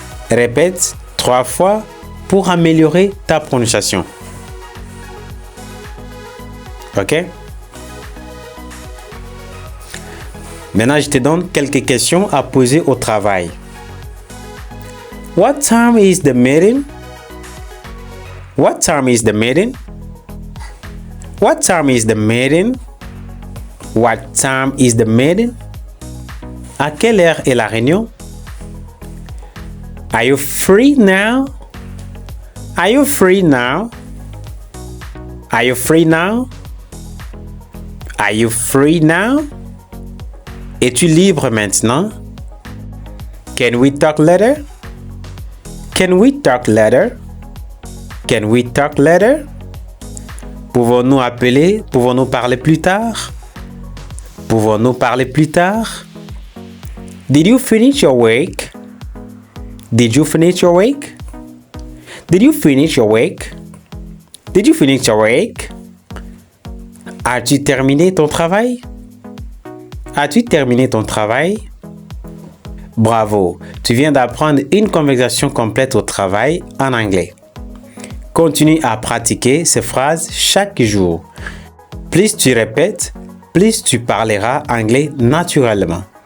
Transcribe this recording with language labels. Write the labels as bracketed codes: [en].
[fr] Répète 3 fois pour améliorer ta prononciation. OK? Maintenant, je te donne quelques questions à poser au travail. [en] What time is the meeting? What time is the meeting? What time is the meeting? What time is the meeting? [fr] À quelle heure est la réunion? [en] Are you free now? Are you free now? Are you free now? Are you free now? [fr] Es-tu libre maintenant? [en] Can we talk later? Can we talk later? Can we talk later? [fr] Pouvons-nous appeler? Pouvons-nous parler plus tard? Pouvons-nous parler plus tard? [en] Did you finish your work? Did you finish your work? Did you finish your work? Did you finish your work? [fr] As-tu terminé ton travail? As-tu terminé ton travail? Bravo, tu viens d'apprendre une conversation complète au travail en anglais. Continue à pratiquer ces phrases chaque jour. Plus tu répètes, plus tu parleras anglais naturellement.